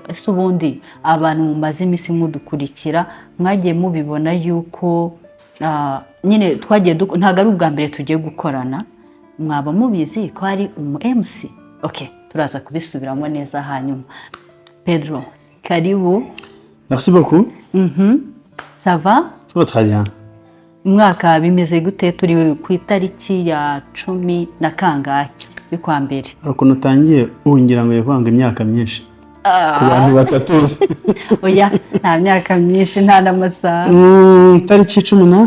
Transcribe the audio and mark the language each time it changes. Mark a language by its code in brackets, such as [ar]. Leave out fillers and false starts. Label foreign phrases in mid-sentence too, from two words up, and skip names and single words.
[rw] Ese ubundi abantu mumaze iminsi mudukurikira mwagiye mubibona yuko nyine twagiye ntago ari ubwa mbere tugiye gukorana mwaba mubizi ko ari MC. Okay, turaza kubisubiramo neza hanyuma. Pedro, karibu. [fr] Merci beaucoup. Ça va? Ça va très bien. [rw] Mwaka bimeze gute turi ku itariki ya 10 na kangahe y'ukwa mbere? Ukuntu utangiye ungira ngo yavanga imyaka myinshi. Ku bantu batatuzi. Oya, nta myaka myinshi nta n'amasaha. Tariki 10 na?